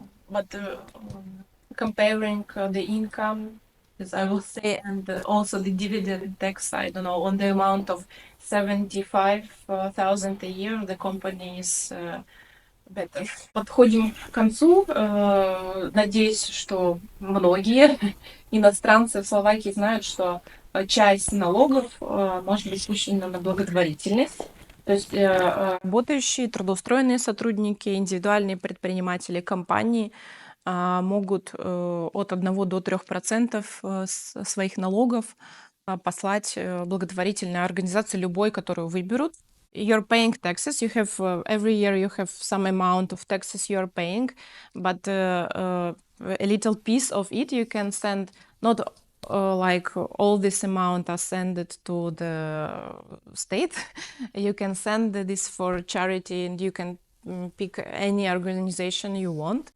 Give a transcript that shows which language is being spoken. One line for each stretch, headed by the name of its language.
English: But comparing the income, as I will say, and also the dividend tax, I don't know, on the amount of 75,000 a year, the company is better.
Russian: Подходим к концу. Надеюсь, что многие иностранцы в Словакии знают, что часть налогов может быть спущена на благотворительность. То есть работающие, трудоустроенные сотрудники, индивидуальные предприниматели, компании могут от 1 до 3% своих налогов послать благотворительной организации любой, которую выберут.
English: You're paying taxes. You have every year you have some amount of taxes you are paying, but a little piece of it you can send, not like all this amount are sent to the state. You can send this for charity, and you can pick any organization you want.